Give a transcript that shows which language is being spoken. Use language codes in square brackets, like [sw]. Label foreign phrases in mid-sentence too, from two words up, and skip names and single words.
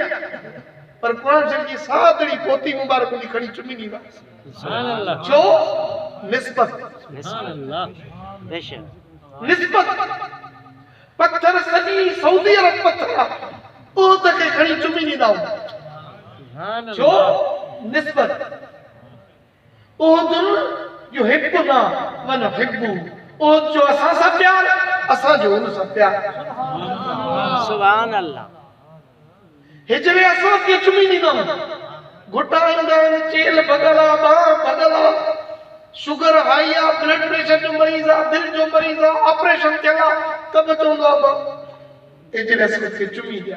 [sd] पर क़ुरान शरीफ जी सादड़ी पोती मुबारक उनजी खणी चुमी ॾींदा। छो? निस्बत। निस्बत। पत्थर सॼी सऊदी अरब पत्थर आहे, उहो त खे खणी चुमी ॾींदा। छो? निस्बत। [ar] أحد يحبنا ونحبه. [sd] उहुद जो असां सां प्यार, असां जो उन सां प्यार। [ar] سبحان الله. [sd] हिजरे असां खे चुमी ॾींदा, घुटा ईंदा आहिनि, चेल भॻल आहे, बांह भॻल आहे, [en] sugar high [sd] आहे, [en] blood pressure [sd] जो मरीज़ आहे, दिलि जो मरीज़ आहे, ऑपरेशन थियल आहे, त बि चवंदो आहे मां हिजरे असां खे चुमी ॾियां।